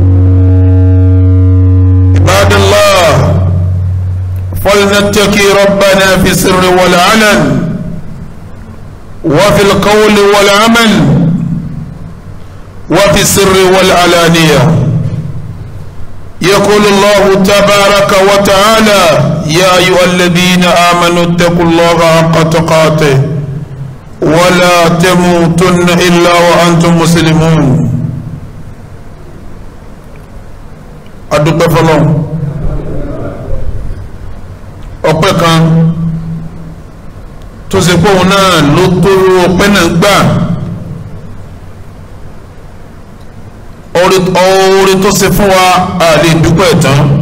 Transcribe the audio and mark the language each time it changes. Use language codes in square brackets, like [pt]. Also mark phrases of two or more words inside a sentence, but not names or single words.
[ar] عباد الله، فلنتقي ربنا في السر والعلن وفي القول والعمل وفي السر والعلانية. يقول الله تبارك وتعالى: يا أيها الذين آمنوا اتقوا الله حق تقاته ولا تموتن إلا وأنتم مسلمون. [yo] adúpẹ́ fọ́lọ́run. ọpẹ́ kan tó ṣe pé òun náà ló tó ọpẹ́ náà gbà, oore tó ṣe fún wa a lè dúpẹ́ tán.